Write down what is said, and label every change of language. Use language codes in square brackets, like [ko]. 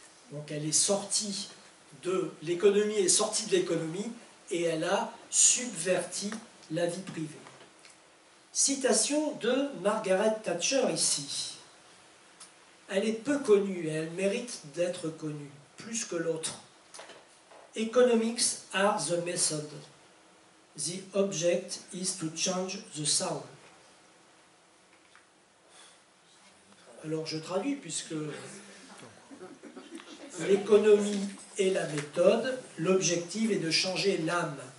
[fr] Donc elle est sortie de l'économie, est sortie de l'économie et elle a subverti la vie privée. Citation de Margaret Thatcher ici. Elle est peu connue et elle mérite d'être connue, plus que l'autre. [en] Economics are the method. The object is to change the soul. [fr] Alors je traduis puisque l'économie est la méthode, l'objectif est de changer l'âme.